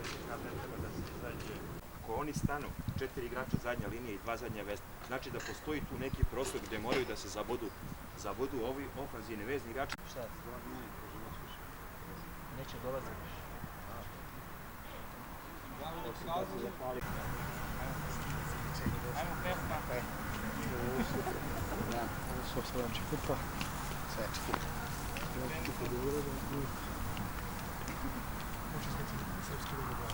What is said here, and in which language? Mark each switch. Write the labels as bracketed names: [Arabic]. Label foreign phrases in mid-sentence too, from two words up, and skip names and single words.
[Serbian] Ako oni stanu, 4 igrača zadnja linija i 2 zadnja vesta, znači da postoji tu neki prostor gde moraju da se zabodu ovi ofanzivni vezni igrači. Šta? Neće dolaziti više. Ajmo pesma. [Bulgarian] Собствено, четвърта. Сега е четвърта. Участници сръбски доброволци.